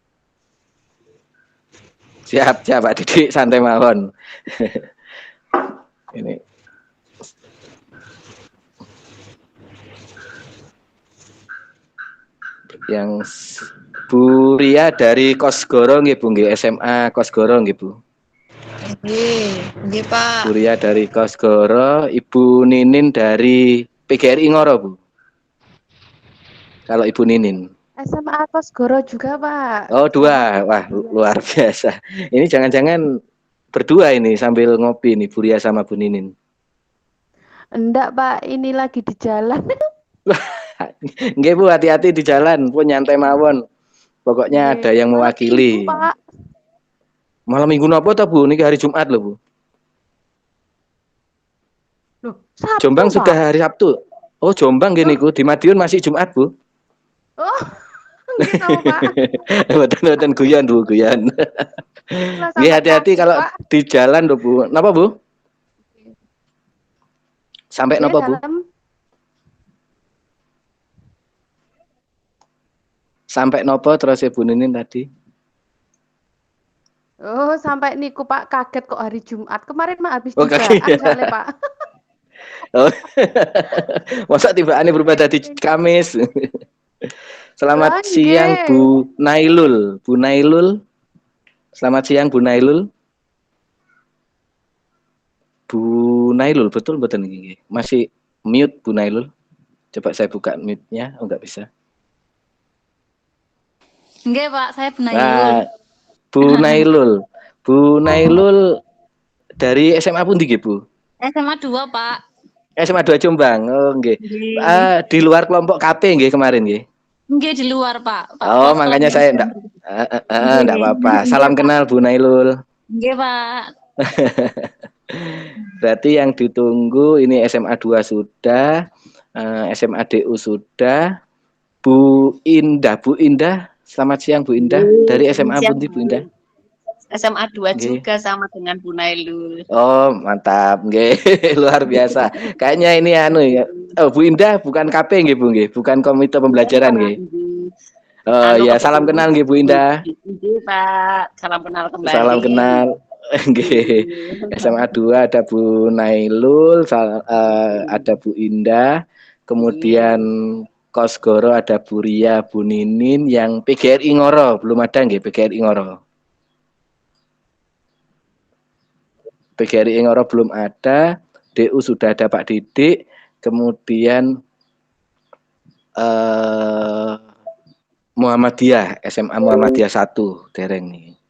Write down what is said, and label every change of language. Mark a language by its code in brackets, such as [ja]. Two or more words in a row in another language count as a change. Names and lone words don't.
[id] Siap Pak Didik, santai mawon. Ini yang Bu Ria dari Kosgoro nggih Bu nggih, SMA Kosgoro nggih Bu. Nggih Pak. Bu Ria dari Kosgoro, Ibu Ninin dari PGRI Ngoro Bu. Kalau Ibu Ninin. SMA Kosgoro juga Pak. Oh dua, wah luar biasa. Ini jangan-jangan berdua ini sambil ngopi nih Bu Ria sama Bu Ninin. Enggak Pak, ini lagi di jalan. Nggih Bu, hati-hati di jalan, [jv] pun nyantai mawon. [id] Pokoknya ada yang Malam mewakili. Minggu, Pak. Malam Minggu [jv] napa ta [id] Bu? Niki hari Jumat loh Bu. Loh, Sabtu, Jombang Pak. sudah hari Sabtu. Oh Jombang gini ku, di Madiun masih Jumat Bu. Oh, nggih tahu Pak. [jv] Boten guyon [id] Bu, guyon. Nggih hati-hati kalau Pak. di jalan loh Bu. Napa Bu? Sampai Nggih, napa Bu? dalam. Sampai nopo terus ya Bu Ninin tadi? Oh, sampai niku Pak, kaget kok hari Jumat. Kemarin mah habis Oh tibaan kaget. soalnya Pak. Oh. Masa tibaannya berubah dari Kamis. Selamat siang Bu Nailul. Bu Nailul. Selamat siang Bu Nailul. Bu Nailul, betul betul ini. Masih mute Bu Nailul. Coba saya buka mute-nya. Oh enggak bisa. Nggih Pak, saya Bu Nailul. Bu Nailul. Bu Nailul dari SMA pun nggih Bu? SMA 2 Pak. SMA 2 Jombang. Oh nggih. Di luar kelompok KP nggih kemarin nggih. Nggih di luar Pak. Oh, makanya saya enggak apa-apa. Salam kenal Bu Nailul. Nggih Pak. Berarti yang ditunggu ini SMA 2 sudah, SMA DU sudah. Bu Indah, selamat siang Bu Indah. Dari SMA Pundi Bu Indah? SMA 2 Nggih. juga sama dengan Bu Nailul. Oh, mantap nggih. Luar biasa. Kayaknya ini ya. Oh, Bu Indah bukan KP nggih Bu nggih, bukan komite pembelajaran nggih. Oh ya, salam kenal nggih Bu Indah. Nggih Pak, salam kenal kembali. Salam kenal. Nggih. SMA 2 ada Bu Nailul, ada Bu Indah, kemudian Kosgoro ada Bu Ria, Bu Ninin, yang PGRI Ngoro belum ada nggih, PGRI Ngoro. PGRI Ngoro belum ada, DU sudah ada Pak Didik, kemudian Muhammadiyah, SMA Muhammadiyah 1 dereng nih.